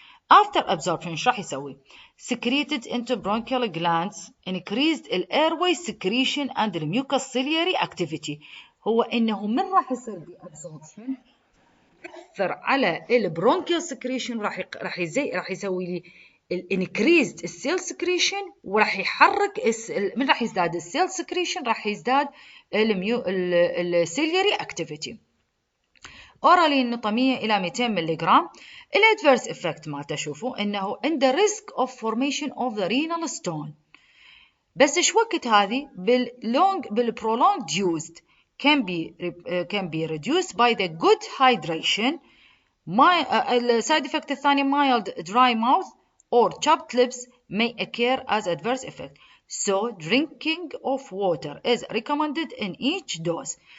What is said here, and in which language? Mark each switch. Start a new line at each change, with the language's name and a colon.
English: After absorption
Arabic: ايش راح يسوي؟
English: secreted into bronchial glands, increased airway secretion and the mucociliary activity.
Arabic: هو انه من راح يصير
English: absorption
Arabic: يأثر على البرونكيال سكريشن، راح يسوي لي الانكريزد السيل سكريشن، وراح يحرك من راح يزداد السيل سكريشن راح يزداد السيلياري اكتيفيتي. اورالي النقطة 100 إلى 200 ملغ. الادفيرس افكت ما تشوفوا انه عنده ريسك اوف فورميشن اوف ذا رينال ستون، بس ايش وقت هذه بال
English: prolonged used can be reduced by the good hydration.
Arabic: السايد افكت الثاني
English: mild dry mouth or chapped lips may occur as adverse effect. So drinking of water is recommended in each dose.